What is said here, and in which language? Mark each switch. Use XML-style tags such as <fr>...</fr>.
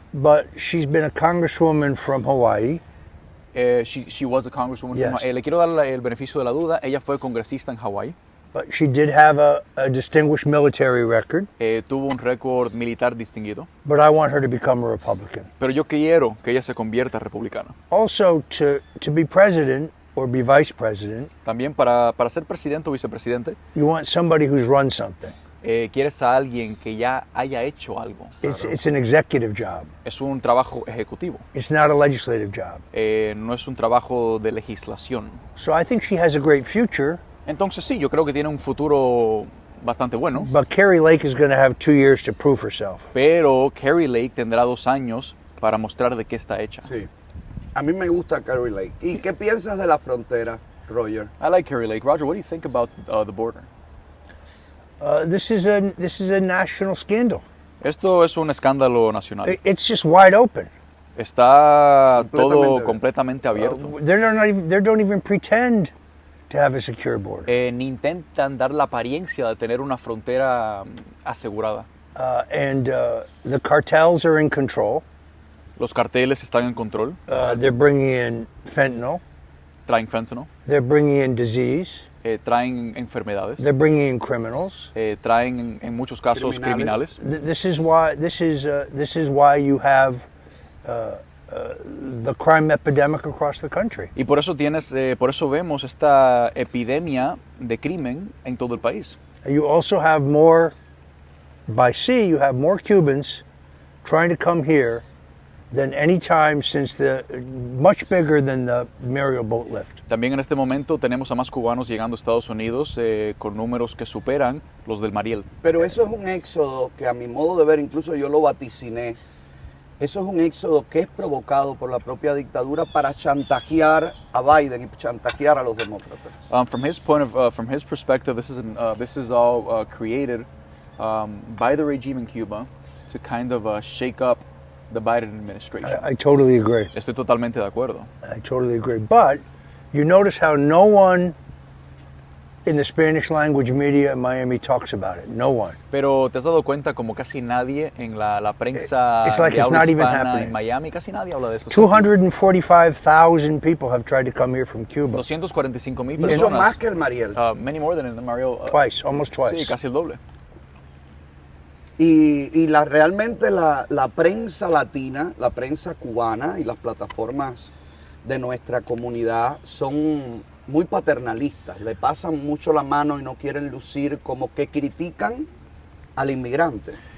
<en>But she's been a congresswoman from Hawaii. She was a congresswoman Yes. from Hawaii.</en> <es>Le quiero dar el beneficio de la duda. Ella fue congresista en Hawái.</es> <en>But she did have a distinguished military record.</en> <es>Tuvo un récord militar distinguido.</es> <en>But I want her to become a Republican.</en> <es>Pero yo quiero que ella se convierta republicana.</es> <en>Also, to be president or be vice president,</en> <es>También para ser presidente o vicepresidente,</es> <en>you want somebody who's run something.</en> <es>Quieres a alguien que ya haya hecho algo.</es> <en>It's an executive job.</en> <es>Es un trabajo ejecutivo.</es> <en>It's not a legislative job.</en> <es>No es un trabajo de legislación.</es> <en>So I think she has a great future.</en> <es>Entonces sí, yo creo que tiene un futuro bastante bueno.</es> <en>But Carrie Lake is going to have 2 years to prove herself.</en> <es>Pero Carrie Lake tendrá 2 años para mostrar de qué está hecha. Sí. A mí me gusta Carrie Lake. ¿Y qué piensas de la frontera, Roger?</es> <en>I like Carrie Lake. Roger, what do you think about the border? This is a national scandal.</en> <es>Esto es un escándalo nacional.</es> <en>It's just wide open.</en> <es>Está todo Completamente completamente abierto.</es> <en>They don't even pretend to have a secure border.</en> <es>Ni intentan dar la apariencia de tener una frontera asegurada.</es> <en>The cartels are in control.</en> <es>Los carteles están en control.</es> <en>They're bringing in fentanyl.</en> <es>Traen fentanyl.</es> <en>They're bringing in disease.</en> <es>Traen enfermedades.</es> <en>They're bringing in criminals.</en> <es>Traen en muchos casos criminales.</es> <en>This is why you have the crime epidemic across the country.</en> <es>Y por eso vemos esta epidemia de crimen en todo el país.</es> <en>You also have more, by sea, you have more Cubans trying to come here than any time since much bigger than the Mariel boat lift.</en> <es>También en este momento tenemos a más cubanos llegando a Estados Unidos con números que superan los del Mariel. Pero eso es un éxodo que a mi modo de ver, incluso yo lo vaticiné, eso es un éxodo que es provocado por la propia dictadura para chantajear a Biden y chantajear a los demócratas.</es> <en>From his perspective, this is all created by the regime in Cuba to kind of shake up the Biden administration. I totally agree. Estoy totalmente de acuerdo. I totally agree. But you notice how no one in the Spanish language media in Miami talks about it. No one.</en> <es>Pero te has dado cuenta como casi nadie en la prensa</es> <en>It's like</en> <es>de</es> <en>it's</en> <es>habla</es> <en>not even</en> <es>hispana</es> <en>happening.</en> <es>en Miami, casi nadie habla de esto.</es> <en>245,000 people have tried to come here from Cuba.</en> <es>245,000 Mucho personas. más que el Mariel.</es> <en>Many more than in the Mariel. Twice, almost twice.</en> <es>Sí, casi el doble. Y realmente la prensa latina, la prensa cubana y las plataformas de nuestra comunidad son muy paternalistas, le pasan mucho la mano y no quieren lucir como que critican al inmigrante.</es>